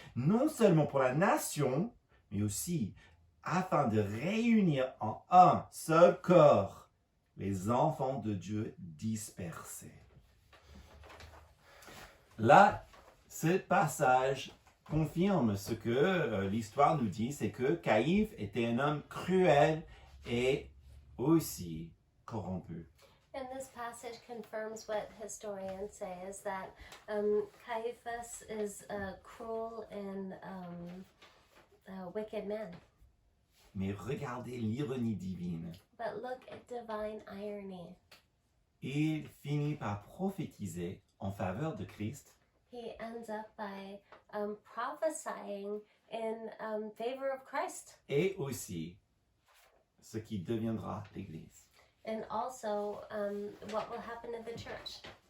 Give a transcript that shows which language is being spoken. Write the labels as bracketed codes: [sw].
[fr] Non seulement pour la nation, mais aussi afin de réunir en un seul corps les enfants de Dieu dispersés. Là, ce passage confirme ce que l'histoire nous dit, c'est que Caïphe était un homme cruel et aussi corrompu. [en] And this passage confirms what historians say, is that Caiaphas is a cruel and a wicked man. [fr] Mais regardez l'ironie divine. [en] But look at divine irony. [fr] il finit par prophétiser en faveur de Christ [en] he ends up by prophesying in favor of Christ [fr] et aussi ce qui deviendra l'Église. [en] and also what will happen in the church.